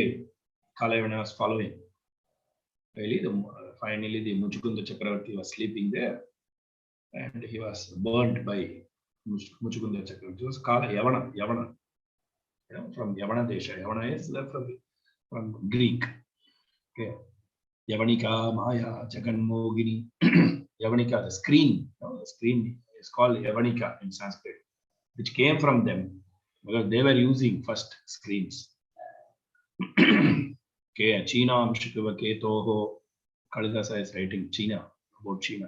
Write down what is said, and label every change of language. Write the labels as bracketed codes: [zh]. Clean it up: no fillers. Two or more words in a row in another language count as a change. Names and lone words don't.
[en] Kala Yavana was following. Finally, the Muchukunda Chakravarti was sleeping there, and he was burnt by Muchukunda Chakravarti. It was called Yavana, from Yavana Desha. Yavana is from Greek. Okay. [sa] Yavanika, Maya, Jaganmogini. [en] Yavanika, the screen, the screen is called Yavanika in Sanskrit, which came from them because they were using first screens. Okay, China, [sa] Amshikava Ketoho, [en] Kalidasa is writing China, about China.